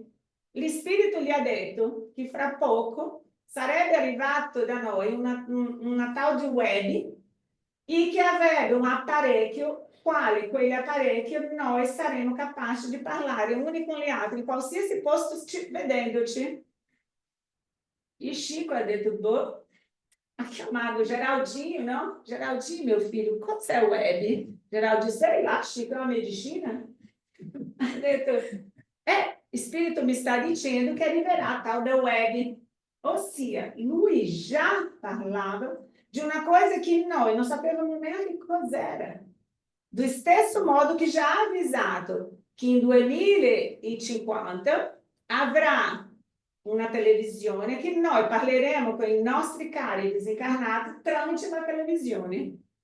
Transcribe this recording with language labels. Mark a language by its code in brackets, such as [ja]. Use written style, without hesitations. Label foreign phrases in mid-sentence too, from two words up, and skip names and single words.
[it] L'Spirito gli ha detto che fra poco sarebbe arrivato da noi una tal di web e che avrebbe un apparecchio, quale quell'apparecchio noi saremo capaci di parlare uni con gli altri in qualsiasi posto vedendoci. E Chico ha detto, boh, ha chiamato Geraldinho, no? [pt] Geraldinho, meu filho, [it] cos'è web? [pt] Geraldinho, sei lá, Chico, é uma medicina? [it] Ha detto, Spirito mi sta dicendo che arriverà tal da web. Ossia, lui già parlava de una coisa che noi non sapevamo neanche cos'era. Do stesso modo che già ha avvisato che in 2050 avrà una televisione che noi parleremo con i nostri cari disincarnati tramite la televisione.